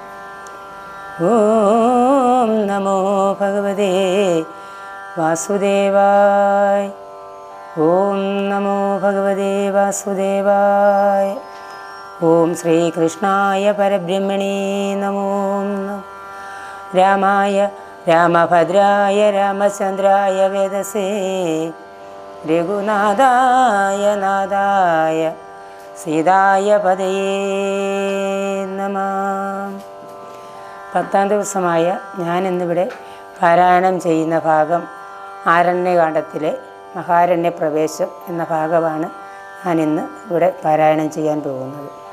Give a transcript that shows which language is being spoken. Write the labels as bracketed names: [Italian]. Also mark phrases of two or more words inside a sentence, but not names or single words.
[Sanskrit] ओम नमो भगवते वासुदेवाय। ओम नमो भगवते वासुदेवाय। ओम श्री कृष्णाय परब्रह्मणे नमो नमः। रामाय रामभद्राय रामचन्द्राय वेधसे രഘുനാഥായ നാഥായ സീതായ പതയേ നമഃ. [Malayalam] 10ാം ദിവസമായ ഞാനിന്നിവിടെ പാരായണം ചെയ്യുന്ന ഭാഗം ആരണ്യകാണ്ഡത്തിലെ മഹാരണ്യപ്രവേശം എന്ന ഭാഗമാണ് ഞാനിന്ന് ഇവിടെ പാരായണം ചെയ്യാൻ പോകുന്നത്.